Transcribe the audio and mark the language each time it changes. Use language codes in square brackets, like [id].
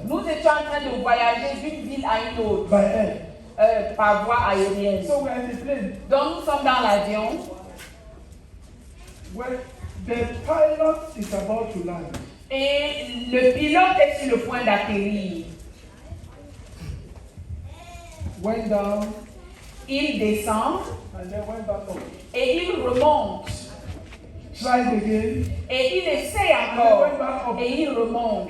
[fr] Nous étions en train de voyager d'une ville à une autre. [en] By air. [fr] Par voie aérienne. [en] So we are in the plane. [fr] Donc nous sommes dans l'avion. [en] Well, the pilot is about to land. [fr] Et le pilote est sur le point d'atterrir. [en] Went down. [fr] Il descend. [en] And then went back up. [fr] Et il remonte. [en] Tried again. [fr] Et il essaie encore. Et il remonte.